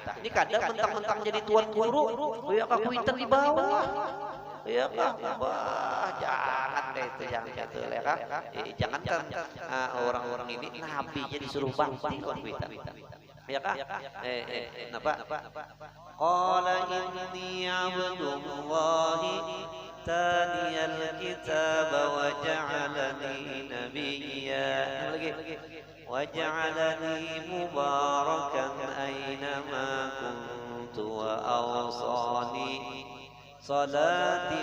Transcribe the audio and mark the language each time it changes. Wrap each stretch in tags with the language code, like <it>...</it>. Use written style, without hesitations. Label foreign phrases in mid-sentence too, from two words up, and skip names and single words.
<bjn>Ini kadang mentang-mentang jadi tuan guru ya kuita di bawah. Ya jangan deh itu jangan gitu ya kan. Jangan kan orang-orang ini nabinya disuruh bakti lawan kuita. Ya kah? Napa?</bjn> <ar>قال إني عبد الله آتاني الكتاب وجعلني نبيا.</ar> <bjn>Lagi.</bjn> <ar>وجعلني مباركا أينما كنت وأوصاني الصلاة</ar>